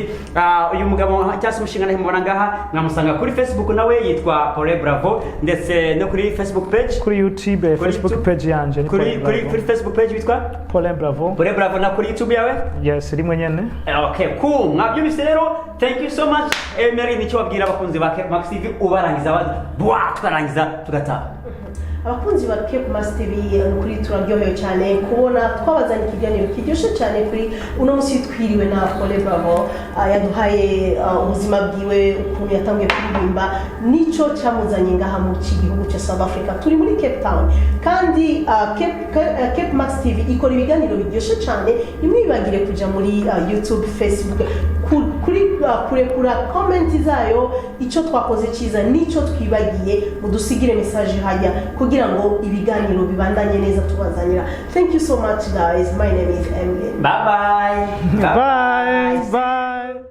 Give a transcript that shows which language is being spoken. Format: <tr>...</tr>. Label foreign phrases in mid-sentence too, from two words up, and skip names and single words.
<rw>Uyu mugabo cyase umushinga nahe mubona ngaha mwamusanga kuri Facebook nawe yitwa Pole Bravo, ndetse no kuri Facebook page, kuri YouTube Facebook page yanje ni kuri Facebook page witwa Pole Bravo na kuri YouTube yawe. Yes, rimwe nyene.</rw> <en>Okay, cool.</en> <rw>Mwabyumvise rero,</rw> <en>thank you so much.</en> <rw>Emery nicyo wabwira abakunzi ba Cape Max TV ubarangiza tukarangiza tugataha. Abakunzi ba Cape Max TV kuri turaryohewe cyane kubona twabazanye ikiganiro kiryoshye cyane kuri uno munsi twiriwe na Pole Bravo. Yaduhaye ubuzima bwiwe, ukuntu yatangiye kuririmba, nico cyamuzanye ngaha mu gihugu cya South Africa. Turi muri Cape Town kandi Cape Max TV ikora ibiganiro biryoshye cyane. Nimwibagire kuja muri YouTube, Facebook kurekura comment zayo, icyo twakoze cyiza nico twibagiye, mudusigire message hajya kugira ngo ibiganiro bibandanye neza tubazanira.</rw> <en>Thank you so much guys. My name is Emily. Bye.</en>